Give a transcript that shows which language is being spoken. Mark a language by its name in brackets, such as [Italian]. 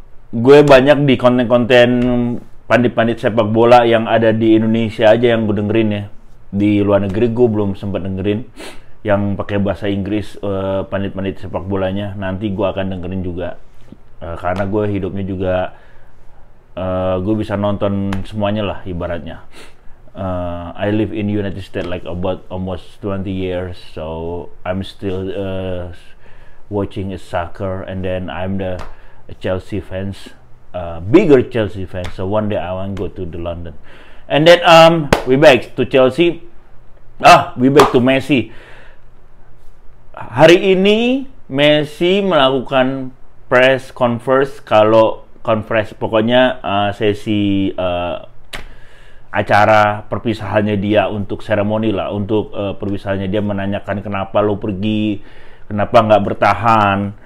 [Indonesian] Gue banyak di konten-konten pandit-pandit sepak bola yang ada di Indonesia aja yang gue dengerin ya. Di luar negeri gue belum sempat dengerin yang pakai bahasa Inggris, pandit-pandit sepak bolanya. Nanti gue akan dengerin juga, karena gue hidupnya juga gue bisa nonton semuanya lah ibaratnya. [English] I live in United States like about almost 20 years, so I'm still watching soccer, and then I'm the Chelsea fans, bigger Chelsea fans. So one day I want to go to the London, and then we back to Chelsea. We back to Messi. [Indonesian] Hari ini Messi melakukan press conference, pokoknya sesi acara perpisahannya dia untuk seremoni lah, untuk perpisahannya dia menanyakan kenapa lo pergi, kenapa nggak bertahan.